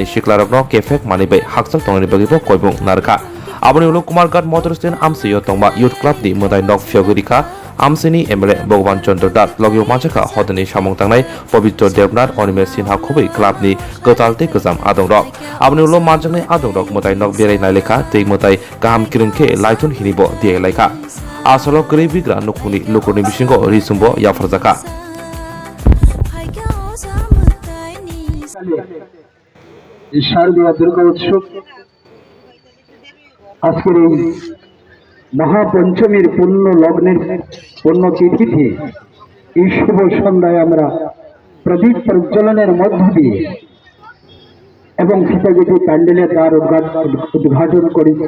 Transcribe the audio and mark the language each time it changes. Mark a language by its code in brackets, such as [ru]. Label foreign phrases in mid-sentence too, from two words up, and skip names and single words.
[trk] Shiklarogno Kefek Manibai Haksal Tongani Bagibo Kwrwng Narka Aboni Ulo Kumarghat Motoristen Amsiyo Tongba [en] Youth Club [trk] Ni Mwtai Nok Fioguri Amsini MLA Bagaban Chandra Das Logio Manjaka Hodani Samong Tangnai Pabitro Devnar Onimer Sinha Khobei Club Ni Kotalte Kozam Adongrok Aboni Ulo Manjani Adongrok Mwtai Nok Berai Naileka Te Mwtai Kaham Kirungke Laitun Hinibo Diai Laika Asalok Gere Bigra Nukuni Lukuni Bisingo Risumbo Yafarzaka [bn] শারদীয় দুর্গা উৎসব আজকের এই মহাপঞ্চমীর পূর্ণ লগ্নের পূর্ণ তিথিতে এই শুভ সন্ধ্যায় আমরা প্রদীপ প্রজ্বলনের মধ্য দিয়ে এবং সীতাগতি প্যান্ডেলের দ্বার উদ্ঘাটন করেছি।